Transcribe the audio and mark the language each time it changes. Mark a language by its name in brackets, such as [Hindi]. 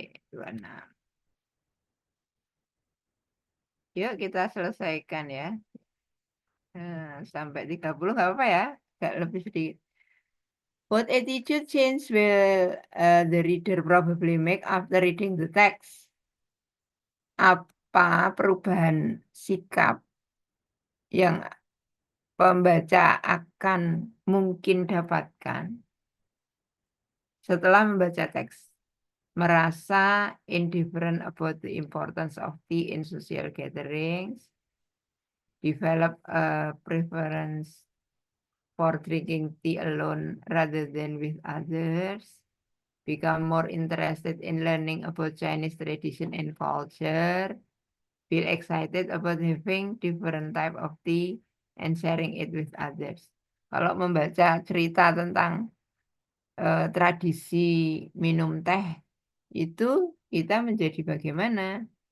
[Indonesian] 26. Yuk kita selesaikan ya. Sampai 30 nggak apa-apa ya. Nggak lebih sedikit. [English] What attitude change will the reader probably make after reading the text? [Indonesian] Apa perubahan sikap yang pembaca akan mungkin dapatkan setelah membaca teks? Merasa [English] indifferent about the importance of tea in social gatherings, develop a preference for drinking tea alone rather than with others, become more interested in learning about Chinese tradition and culture, feel excited about having different type of tea and sharing it with others. [Indonesian] Kalau membaca cerita tentang tradisi minum teh, itu kita menjadi bagaimana?